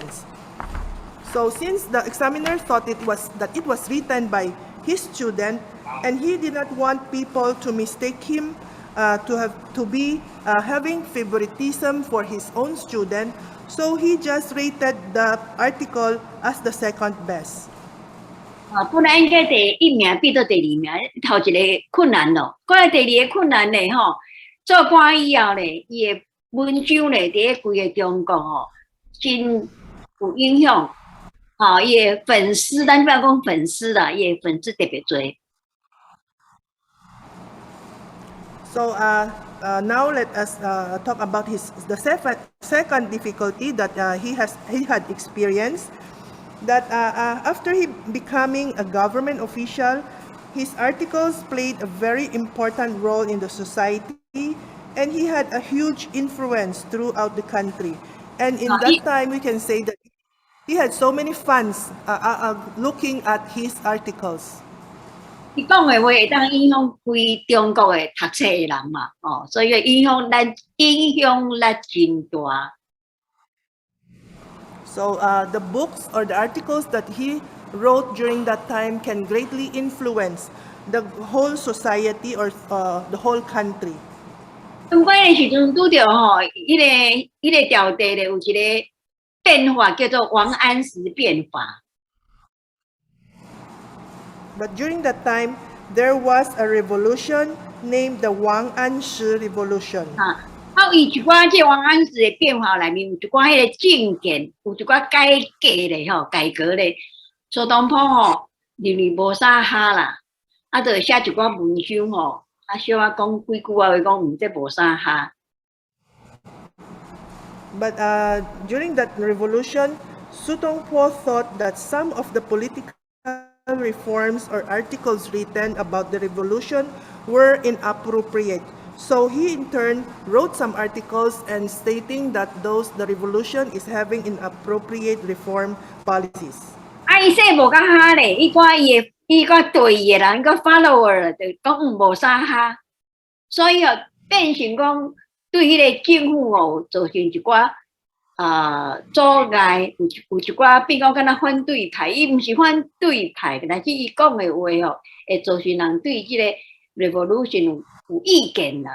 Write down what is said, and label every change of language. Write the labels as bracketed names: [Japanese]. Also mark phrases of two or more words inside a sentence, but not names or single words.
[English] So since the examiner thought it was written by his student, and he did not want people to mistake him to be having favoritism for his own student, so he just rated the article as the second best. [Min Nan Chinese] 本来应该第一名变到第二名，头一个困难咯。过来第二个困难咧吼，做官以后咧，伊的文章咧，伫规个中国吼，真有影响。伊的粉丝，咱不要讲粉丝啦，伊的粉丝特别多。 [English] So now let us talk about the second difficulty that he had experienced. That after he becoming a government official, his articles played a very important role in the society, and he had a huge influence throughout the country. And in that time, we can say that he had so many fans looking at his articles. [Min Nan Chinese] 伊讲的话会当影响规中国的读册的人嘛，所以影响力真大。 [English] So the books or the articles that he wrote during that time can greatly influence the whole society or the whole country. [Min Nan Chinese] 中国的时阵拄着吼，迄个条地咧有一个变化叫做王安石变法。 [English] But during that time, there was a revolution named the Wang Anshi Revolution. [Min Nan Chinese] 伊一寡即王安石的变法内面有一寡迄个政见，有一寡改革咧吼，改革咧。苏东坡吼，认为无啥哈啦，就写一寡文章吼，小讲几句话讲，这无啥哈。 [English] But during that revolution, Su Tongpo thought that some of the political reforms or articles written about the revolution were inappropriate. So he in turn wrote some articles and stating that the revolution is having inappropriate reform policies. [Min Nan Chinese] 伊说无甲哈咧，伊个对伊的人，个 follower 就讲无啥哈，所以变成讲对迄个政府造成一寡阻碍，有一寡比较敢若反对派，伊毋是反对派，但是伊讲的话会造成人对即个 revolution 有意见啦。